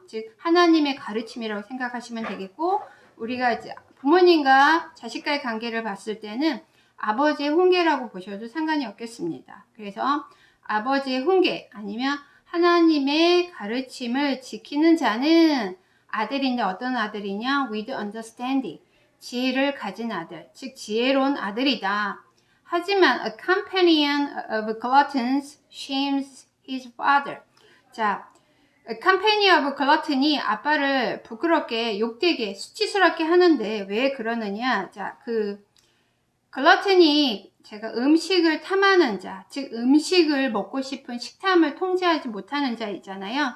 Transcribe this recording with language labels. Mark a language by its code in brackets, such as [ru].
[ko] 즉 하나님의 가르침이라고 생각하시면 되겠고, 우리가 이제 부모님과 자식과의 관계를 봤을 때는 아버지의 훈계라고 보셔도 상관이 없겠습니다. 그래서 아버지의 훈계 아니면 하나님의 가르침을 지키는 자는 아들인데 어떤 아들이냐? [en] with understanding. [ko] 지혜를 가진 아들, 즉 지혜로운 아들이다. 하지만 [en] a companion of gluttons shames his father. [ko] 자, [en] a companion of glutton [ko] 이 아빠를 부끄럽게, 욕되게, 수치스럽게 하는데 왜 그러느냐? 자, 그 글러튼이 제가 음식을 탐하는 자, 즉 음식을 먹고 싶은 식탐을 통제하지 못하는 자 있잖아요.